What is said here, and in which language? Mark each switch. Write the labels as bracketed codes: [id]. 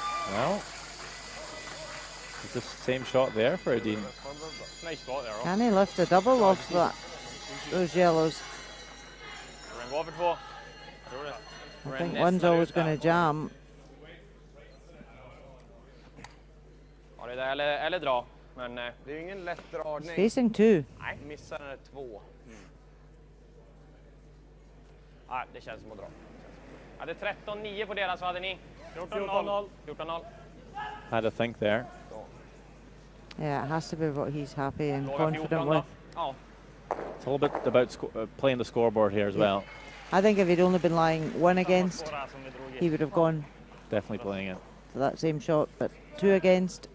[en] Well, it's the same shot there for Adine. Nice spot there. Can he lift a double off that? Those yellows. I think one's always going to jam. [sv] Eller dra. Men det är ju ingen lätt dragning. [en] Facing 2. [sv] Nej, missar den 2. Nej, det känns som att dra. Hade 13-9 på deras, vad hade ni? 14-0. 14-0. [en] Had to think there. Yeah, it has to be what he's happy and confident with. It's a little bit about playing the scoreboard here as well. I think if he'd only been lying 1 against, he would have gone. Definitely playing it. For that same shot, but 2 against.